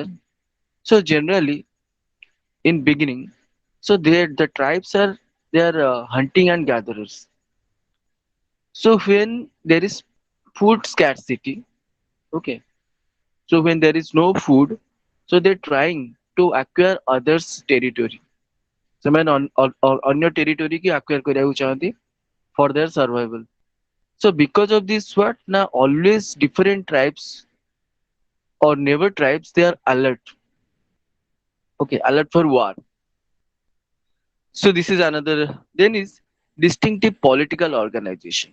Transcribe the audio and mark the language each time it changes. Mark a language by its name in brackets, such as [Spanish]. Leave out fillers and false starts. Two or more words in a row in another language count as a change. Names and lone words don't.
[English] So generally in beginning, so the tribes are they are hunting and gatherers. So when there is food scarcity, okay, so when there is no food, so they're trying to acquire others' territory. [Odia] ସେମାନେ ଅନ୍ୟ territory କି acquire କରିବାକୁ ଚାହାନ୍ତି [English] for their survival. So because of this what now always different tribes or neighbor tribes they are alert. Okay, alert for war. So this is another then is distinctive political organization.